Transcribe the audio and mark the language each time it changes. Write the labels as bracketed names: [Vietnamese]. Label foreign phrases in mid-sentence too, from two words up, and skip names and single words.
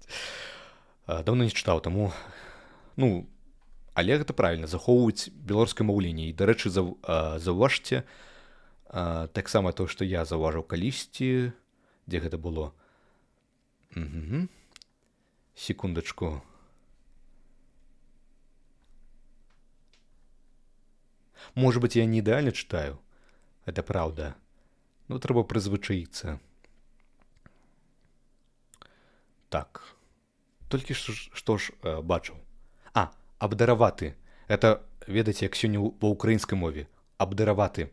[Belarusian] Даўно не чытаў, таму, ну, але гэта правільна, захоўваюць беларускае маўленне. І, дарэчы, заўважце, таксама то, што я заўважыў калісьці, дзе гэта было. [Russian] Секундачку. Может быть, [Belarusian] я не ідэальна чытаю, [Russian] это правда, но [Belarusian] трэба прызвычаіцца. Так, толькі што ж бачыў. Абдараваты. Это, ведаеце, як сёння ва ўкраінскай мове. Абдараваты.